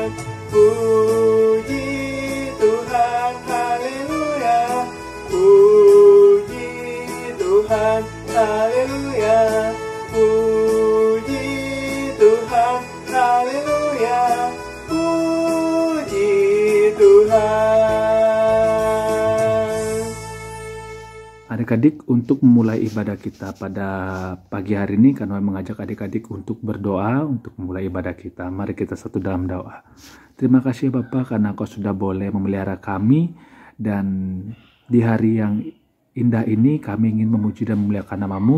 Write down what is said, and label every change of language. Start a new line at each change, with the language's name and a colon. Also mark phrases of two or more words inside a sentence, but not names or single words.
Indonesian: Puji Tuhan, haleluya, puji Tuhan, haleluya. Puji Tuhan, haleluya, puji Tuhan. Adik-adik, untuk memulai ibadah kita pada pagi hari ini, Kak Noel mengajak adik-adik untuk berdoa untuk memulai ibadah kita. Mari kita satu dalam doa. Terima kasih Bapak karena Kau sudah boleh memelihara kami, dan di hari yang indah ini kami ingin memuji dan memuliakan nama-Mu.